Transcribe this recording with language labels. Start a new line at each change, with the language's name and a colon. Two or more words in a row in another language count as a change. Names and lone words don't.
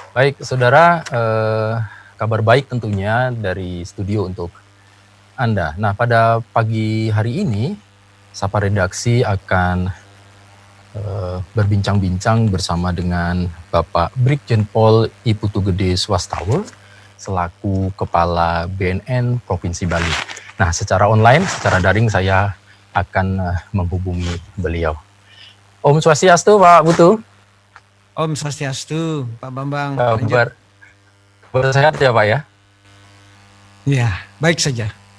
Indonesian: Baik, saudara, kabar baik tentunya dari studio untuk Anda. Nah, pada pagi hari ini, Sapa Redaksi akan berbincang-bincang bersama dengan Bapak Brigjen Pol I Putu Gede Swastawa selaku Kepala BNN Provinsi Bali. Nah, secara online, secara daring saya akan menghubungi beliau.
Sanskrit: Om Swastiastu,
Indonesian: Pak Putu.
Sanskrit: Om Swastiastu,
Indonesian: Pak Bambang. Kabar sehat ya, Pak ya? Ya, baik saja.